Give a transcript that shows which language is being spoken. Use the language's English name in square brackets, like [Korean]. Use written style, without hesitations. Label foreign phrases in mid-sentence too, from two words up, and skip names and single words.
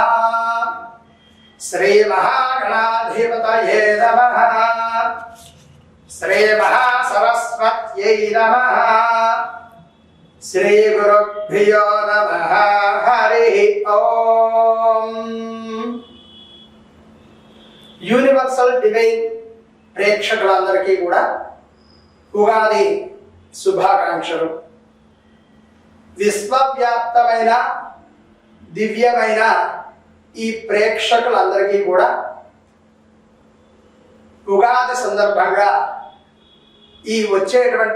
[Sanskrit] श्री महागणाधिपतये नमः। श्री महासरस्वत्यै नमः। श्री गुरुभ्यो नमः। हरि ओम। [English] Universal Divine [Telugu] ప్రేక్షకులందరికీ కూడా ఉగాది శుభాకాంక్షలు. విశ్వవ్యాప్తమైన దివ్యమైన ఈ ప్రేక్షకులందరికీ కూడా ఉగాది సందర్భంగా ఈ వచ్చేటువంటి